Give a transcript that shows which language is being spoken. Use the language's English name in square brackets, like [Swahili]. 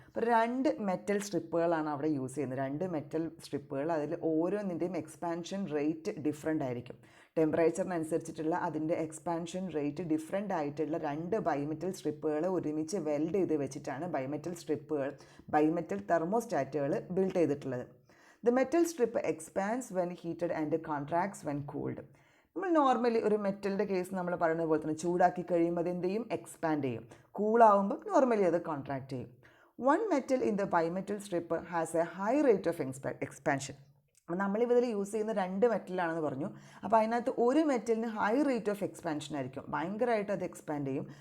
[Malayalam] അപ്പോൾ 2 മെറ്റൽ സ്ട്രിപ്പുകളാണ് അവിടെ യൂസ് ചെയ്യുന്നത്. 2 മെറ്റൽ സ്ട്രിപ്പുകൾ, അതിൽ ഓരോന്നിൻ്റെയും എക്സ്പാൻഷൻ റേറ്റ് ഡിഫറെൻ്റ് ആയിരിക്കും. ടെമ്പറേച്ചറിനനുസരിച്ചിട്ടുള്ള അതിൻ്റെ എക്സ്പാൻഷൻ റേറ്റ് ഡിഫറെൻ്റ് ആയിട്ടുള്ള 2 ബയോമെറ്റൽ സ്ട്രിപ്പുകൾ ഒരുമിച്ച് വെൽഡ് ചെയ്ത് വെച്ചിട്ടാണ് ബയോമെറ്റൽ തെർമോസ്റ്റാറ്റുകൾ ബിൽഡ് ചെയ്തിട്ടുള്ളത്. [English] The metal strip expands when heated and contracts when cooled. [Malayalam] നമ്മൾ നോർമലി ഒരു മെറ്റലിൻ്റെ കേസ് നമ്മൾ പറയുന്നത് പോലെ തന്നെ ചൂടാക്കി കഴിയുമ്പോൾ അത് എന്ത് ചെയ്യും? എക്സ്പാൻഡ് ചെയ്യും. കൂളാവുമ്പോൾ നോർമലി അത് കോൺട്രാക്ട് ചെയ്യും. [English] One metal in the bimetal strip has a high rate of expansion. [Malayalam] നമ്മളിതിൽ യൂസ് ചെയ്യുന്ന 2 മെറ്റലാണെന്ന് പറഞ്ഞു. അപ്പോൾ അതിനകത്ത് ഒരു മെറ്റലിന് ഹൈ റേറ്റ് ഓഫ് എക്സ്പാൻഷൻ ആയിരിക്കും, ഭയങ്കരമായിട്ട് അത് എക്സ്പാൻഡ് ചെയ്യും.